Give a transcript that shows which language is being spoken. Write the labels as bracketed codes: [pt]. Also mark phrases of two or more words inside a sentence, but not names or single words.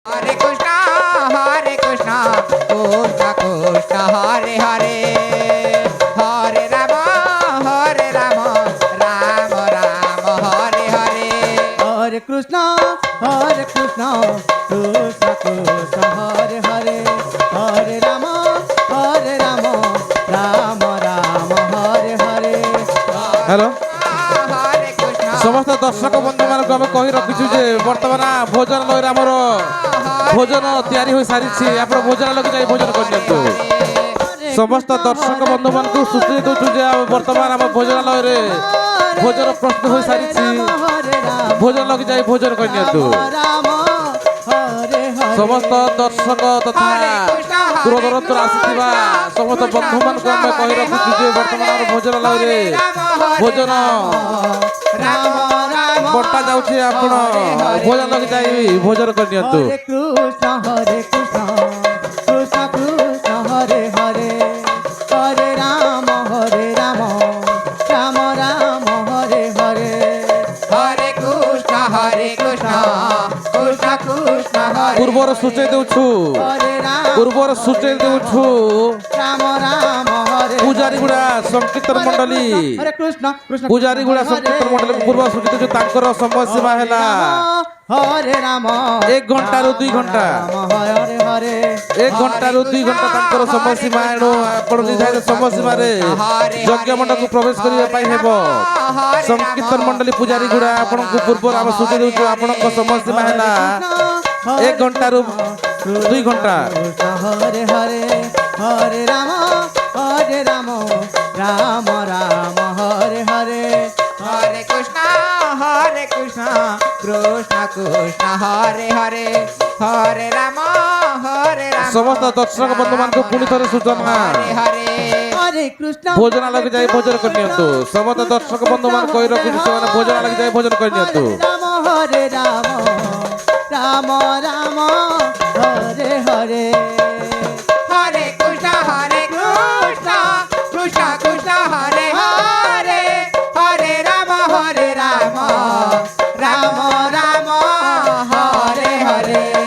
[sa] Hare Krishna, Hare Krishna, Krishna Krishna, Hare Hare, Hare Rama, Hare Rama, Rama Rama, Hare Hare. Hare Krishna, Hare Krishna, Krishna Krishna, Hare Hare, Hare Rama, Hare Rama, Rama Rama, Hare Hare. হ্যালো Hare Krishna, [or] ସମସ୍ତ ଦର୍ଶକ ବନ୍ଧୁ ମାନଙ୍କୁ ଆମେ କହି ରଖିଛୁ ଯେ ବର୍ତ୍ତମାନ ଭୋଜନାଳୟରେ ଆମର ଭୋଜନ ତିଆରି ହୋଇ ସାରିଛି। ଆପଣ ଭୋଜନାଳୟକୁ ଯାଇ ଭୋଜନ କରିନିଅନ୍ତୁ। ସମସ୍ତ ଦର୍ଶକ ବନ୍ଧୁ ମାନଙ୍କୁ ସୂଚନା ଦେଉଛୁ ଯେ ବର୍ତ୍ତମାନ ଆମ ଭୋଜନାଳୟରେ ଭୋଜନ ପ୍ରସ୍ତୁତ ହୋଇ ସାରିଛି। ଭୋଜନାଳୟକୁ ଯାଇ ଭୋଜନ କରିନିଅନ୍ତୁ। ସମସ୍ତ ଦର୍ଶକ ତଥା ଦୂରଦୂରାନ୍ତରୁ ଆସିଥିବା ସମସ୍ତ ବନ୍ଧୁମାନଙ୍କୁ ଆମେ କହି ରଖିଛୁ ଯେ ବର୍ତ୍ତମାନ ଆମର ଭୋଜନାଳୟରେ ଭୋଜନ ବଣ୍ଟା ଯାଉଛି। ଆପଣ ଭୋଜନାଳୟକୁ ଯାଇ ଭୋଜନ କରିନିଅନ୍ତୁ। [sa] Hare Krishna, Hare Krishna, Krishna Krishna, Hare Hare, Hare Rama, Hare Rama, Rama Rama, Hare Hare. Hare Krishna, Hare Krishna, Krishna Krishna, Hare [or] ପୂର୍ବରୁ ସୂଚେଇ ଦେଉଛୁ [sa] Hare Rama, [or] ପୂର୍ବରୁ ସୂଚେଇ ଦେଉଛୁ [sa] Rama Rama, Hare [or] ପୂଜାରୀ ଗୁଡା ସଂକୀର୍ତ୍ତନ ମଣ୍ଡଳୀ [sa] Hare Krishna, Krishna [or] ପୂଜାରୀ ଗୁଡା ସଂକୀର୍ତ୍ତନ ମଣ୍ଡଳୀ ପୂର୍ବ ସୂଚିତ ଯୋଉ ତାଙ୍କର ସମୟ ସୀମା ହେଲା [sa] Hare Rama, [or] 1 ଘଣ୍ଟାରୁ 2 ଘଣ୍ଟା। [sa] Hare Hare, [or] 1 ଘଣ୍ଟାରୁ 2 ଘଣ୍ଟା ତାଙ୍କର ସମୟ ସୀମା। ଏଣୁ ଆପଣ ନିର୍ଦ୍ଧାରିତ ସମୟ ସୀମାରେ ଯଜ୍ଞ ମଣ୍ଡପକୁ ପ୍ରବେଶ କରିବା ପାଇଁ ହେବ। ସଂକୀର୍ତ୍ତନ ମଣ୍ଡଳୀ ପୂଜାରୀ ଗୁଡା ଆପଣଙ୍କୁ ପୂର୍ବରୁ ଆମେ ସୂଚେଇ ଦେଉଛୁ ଆପଣଙ୍କ ସମୟ ସୀମା ହେଲା 1 ଘଣ୍ଟାରୁ 2 ଘଣ୍ଟା। [sa] Hare Hare, Hare Rama, Hare Rama, Rama Rama, Hare Hare. Hare Krishna, Hare Krishna, Krishna Krishna, Hare Hare, Hare Rama, Hare Rama, [or] ସମସ୍ତ ଦର୍ଶକ ବନ୍ଧୁ ମାନଙ୍କୁ ପୁଣି ଥରେ ସୂଚନା [sa] Hare Hare. Hare Krishna, [or] ଭୋଜନାଳୟକୁ ଯାଇ ଭୋଜନ କରିନିଅନ୍ତୁ। ସମସ୍ତ ଦର୍ଶକ ବନ୍ଧୁ ମାନଙ୍କୁ କହି ରଖୁଛୁ ସେମାନେ ଭୋଜନାଳୟକୁ ଯାଇ ଭୋଜନ କରିନିଅନ୍ତୁ। [sa] Hare Rama, Rama Rama, Hare Hare. Hare Krishna, Hare Krishna, Krishna Krishna, Hare Hare, Hare Rama, Hare Rama, Rama Rama, Hare Hare.